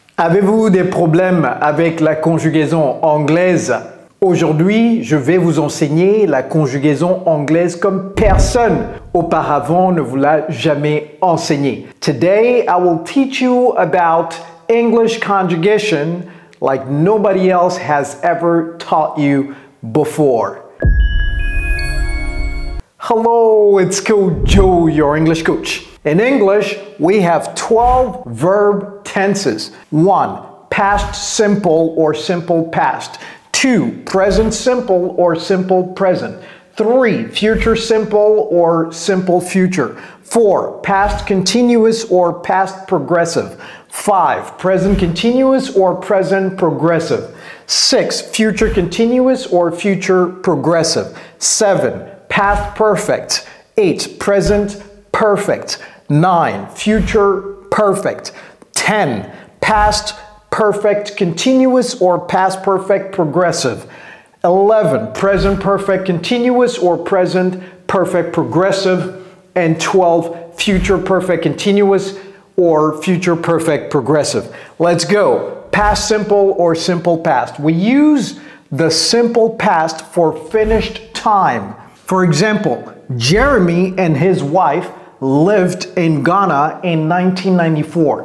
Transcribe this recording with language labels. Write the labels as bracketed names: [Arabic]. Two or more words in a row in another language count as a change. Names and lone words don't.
[French] Avez-vous des problèmes avec la conjugaison anglaise? Aujourd'hui, je vais vous enseigner la conjugaison anglaise comme personne auparavant ne vous l'a jamais enseigné. [English] Today, I will teach you about English conjugation like nobody else has ever taught you before. Hello, it's Coach Joe, your English coach. In English, we have 12 verb tenses. 1. Past simple or simple past. 2. Present simple or simple present. 3. Future simple or simple future. 4. Past continuous or past progressive. 5. Present continuous or present progressive. 6. Future continuous or future progressive. 7. Past perfect. 8. Present perfect. 9. Future perfect. 10. Past perfect continuous or past perfect progressive. 11. Present perfect continuous or present perfect progressive. And 12. Future perfect continuous or future perfect progressive. Let's go. Past simple or simple past. We use the simple past for finished time. For example, Jeremy and his wife lived in Ghana in 1994.